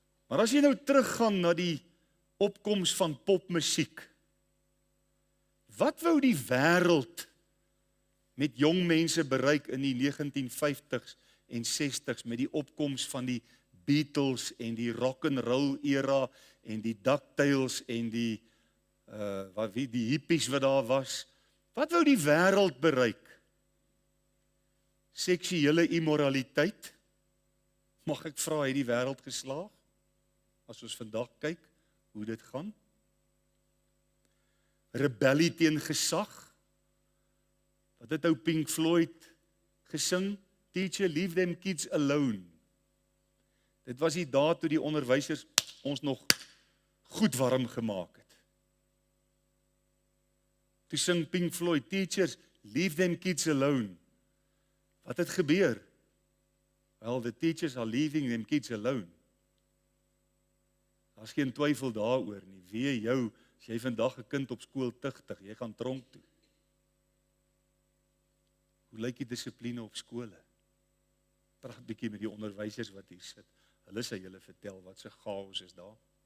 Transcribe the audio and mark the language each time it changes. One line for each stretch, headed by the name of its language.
Afrikaans: Maar as jy nou teruggaan na die opkoms van popmusiek, wat wou die wêreld met jong mense bereik in die 1950s en 60s met die opkoms van die Beatles en die rock and roll era en die DuckTales en die hippies wat daar was? Wat wou die wêreld bereik? Seksuele immoraliteit? Mag ek vra, het die wêreld geslaag? As ons vandag kyk hoe dit gaan? Rebellie teen gesag? Wat het ou Pink Floyd gesing?
English: Teacher, leave them kids alone.
Afrikaans: Dit was die dae toe die onderwysers ons nog goed warm gemaak het. Toe sing Pink Floyd,
English: teachers, leave them kids alone.
Afrikaans: Wat het gebeur?
English: Well, the teachers are leaving them kids alone.
Afrikaans: Daar's geen twyfel daaroor nie. Wee jou, as jy vandag 'n kind op skool tigtig, jy gaan tronk toe. Hoe lyk die dissipline op skole? Praat bietjie met die onderwysers wat hier sit. Hulle sê julle vertel wat se chaos is daar.